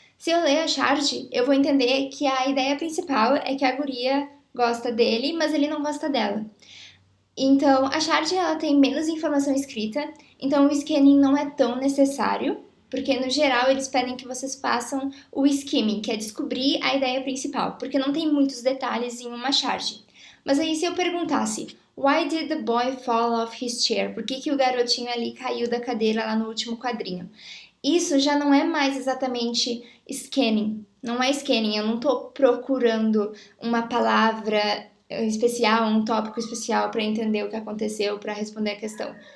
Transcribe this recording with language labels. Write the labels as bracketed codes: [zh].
[pt] Se eu ler a charge, eu vou entender que a ideia principal é que a guria gosta dele, mas ele não gosta dela. Então, a charge ela tem menos informação escrita, então o scanning não é tão necessário, porque no geral eles pedem que vocês façam o skimming, que é descobrir a ideia principal, porque não tem muitos detalhes em uma charge. Mas aí se eu perguntasse, [en] why did the boy fall off his chair? [pt] Por que o garotinho ali caiu da cadeira lá no último quadrinho? Isso já não é mais exatamente scanning. Não é scanning, eu não estou procurando uma palavra especial, um tópico especial para entender o que aconteceu, para responder a questão.